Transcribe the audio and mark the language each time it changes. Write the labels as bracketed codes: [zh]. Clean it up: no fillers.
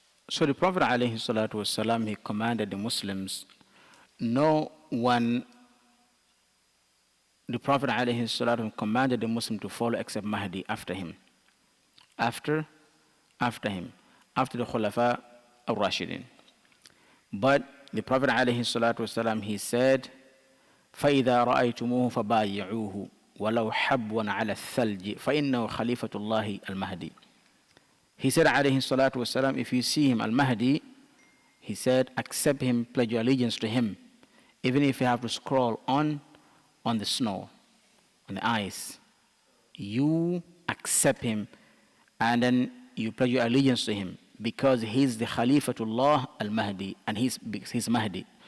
[en] So the Prophet ﷺ, he commanded the Muslims, no one, the Prophet ﷺ commanded the Muslim to follow except Mahdi after him. After him, after the Khulafa al-Rashidin. But the Prophet ﷺ, he said, [ar] فَإِذَا رَأَيْتُمُوهُ فَبَايِعُوهُ وَلَوْ حَبْوًا عَلَى الثَّلْجِ فَإِنَّهُ خَلِيفَةُ اللَّهِ الْمَهْدِي. [en] He said, ﷺ, if you see him, al-Mahdi, he said, accept him, pledge your allegiance to him, even if you have to scroll on the snow, on the ice. You accept him, and then you pledge your allegiance to him, because he's the Khalifatullah al-Mahdi, and he's Mahdi.